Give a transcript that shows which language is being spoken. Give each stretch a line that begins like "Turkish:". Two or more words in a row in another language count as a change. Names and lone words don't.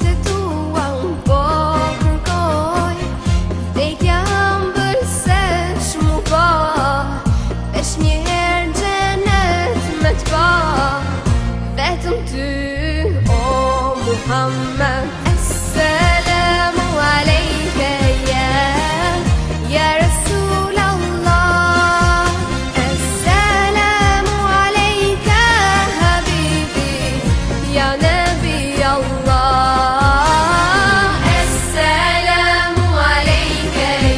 Albanian: të tua unë po kërkoj, vdekja ëmbël se shmu po, veç një herë xhenet me t'pa, vetëm ty o Muhammed.
Arabic: السلام عليك يا رسول الله السلام عليك حبيبي يا نبي الله السلام عليك